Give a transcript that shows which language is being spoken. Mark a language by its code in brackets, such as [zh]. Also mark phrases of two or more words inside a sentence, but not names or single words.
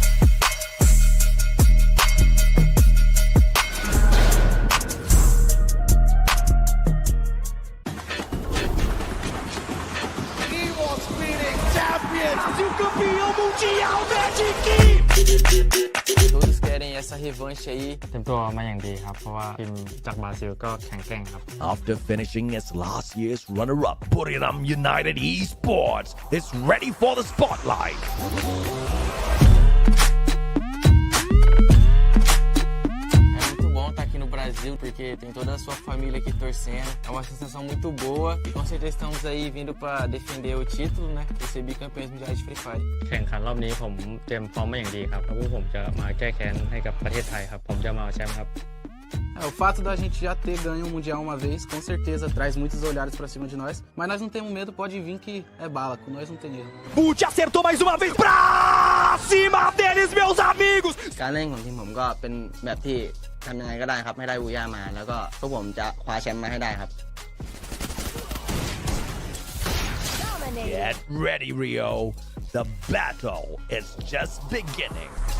[pt] E o campeão mundial Magic! Todos querem essa revanche aí. [th] เตรียมตัวมาอย่างดีครับ เพราะว่าทีมจากบราซิลก็แข็งแกร่งครับ [en] After finishing as last year's runner-up, Buriram United Esports is ready for the spotlight. [pt] É muito bom estar aqui no Brasil, porque tem toda a sua família aqui torcendo. É uma sensação muito boa e com certeza estamos aí vindo para defender o título, né? E ser bicampeões mundiais de Free Fire. [th] แข่งขันรอบนี้ผมเตรียมพร้อมมาอย่างดีครับแล้วพวกผมจะมาแก้แค้นให้กับประเทศไทยครับ ผมจะมาเอาแชมป์ครับ [pt] O fato da gente já ter ganho o Mundial uma vez, com certeza traz muitos olhares pra cima de nós. Mas nós não temos medo, pode vir que é bala, com nós não tem erro. Bute acertou mais uma vez pra cima deles, meus amigos! [th] การเล่นของทีมผมก็เป็นแบบที่ทำยังไงก็ได้ครับให้ได้บูย่ามา แล้วก็พวกผมจะคว้าแชมป์มาให้ได้ครับ [en] Get ready, Rio. The battle is just beginning.